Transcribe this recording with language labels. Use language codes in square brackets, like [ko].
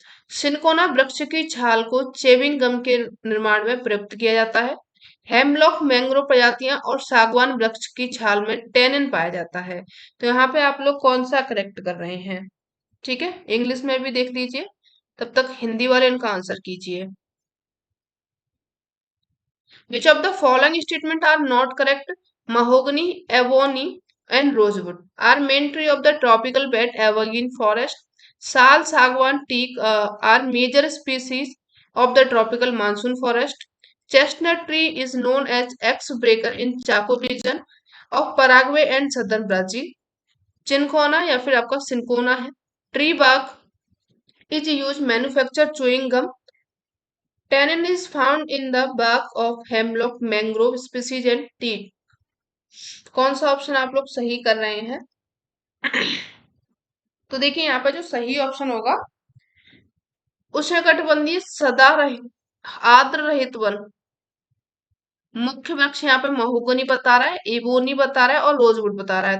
[hi] Cinchona वृक्ष की छाल को चेविंग गम के निर्माण में प्रयुक्त किया जाता है। हेमलॉक मैंग्रोव प्रजातियां और सागवान वृक्ष की छाल में टेनिन पाया जाता है। तो यहाँ पे आप लोग कौन सा करेक्ट कर रहे हैं? ठीक है, इंग्लिश में भी देख लीजिए, तब तक हिंदी वाले इनका आंसर कीजिए। [en] Which of the following statement are not correct? Mahogany, ebony, and rosewood are main tree of the tropical bed evergreen forest. Sal, sagwan, teak are major species of the tropical monsoon forest. Chestnut tree is known as X-breaker in Chaco region of Paraguay and southern Brazil. [hi] चिनकोना या फिर आपका cinchona है। [en] Tree bark is used manufacture chewing gum. Tannin is found in the bark of hemlock, mangrove species and teak. [hi] कौन सा option आप लोग सही कर रहे हैं? तो देखिए यहाँ पे जो सही ऑप्शन होगा, उष्णकटिबंधीय सदा रहित आर्द्र रहित वन, मुख्य वृक्ष यहाँ पे महोगनी बता रहा है, एबोनी बता रहा है और रोजवुड बता रहा है।